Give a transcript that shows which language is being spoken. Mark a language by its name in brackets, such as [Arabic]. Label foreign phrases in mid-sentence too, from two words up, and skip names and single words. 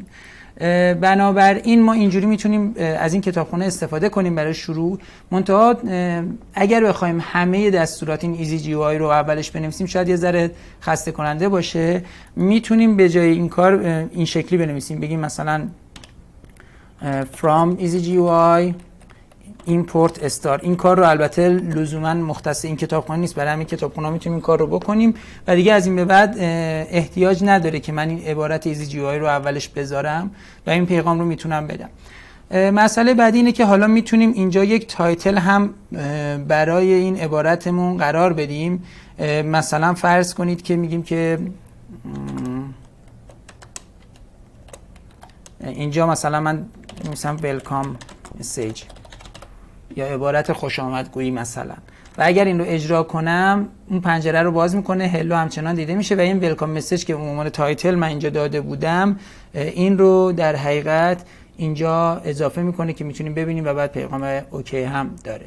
[Persian] بنابراین ما اینجوری میتونیم از این کتابخونه استفاده کنیم برای شروع. منتها اگر بخوایم همه دستورات این ایزی جی او آی رو اولش بنویسیم شاید یه ذره خسته کننده باشه. میتونیم به جای این کار این شکلی بنویسیم، بگیم مثلا [English] from easyGUI import star. [Persian] این کار رو البته لزوما مختص این کتابخونه نیست، برای همین کتابخونه میتونیم این کار رو بکنیم و دیگه از این به بعد احتیاج نداره که من این عبارت ایزی جی او آی رو اولش بذارم و این پیغام رو میتونم بدم. مسئله بعدی اینه که حالا میتونیم اینجا یک تایتل هم برای این عبارتمون قرار بدیم. مثلا فرض کنید که میگیم که اینجا مثلا من می‌نویسم [English] welcome message [Persian] یا عبارت خوش آمدگویی مثلا، و اگر این رو اجرا کنم اون پنجره رو باز میکنه، هلو همچنان دیده میشه و این [English] welcome message [Persian] که عنوان تایتل من اینجا داده بودم این رو در حقیقت اینجا اضافه میکنه که میتونیم ببینیم و بعد پیغام اوکی هم داره.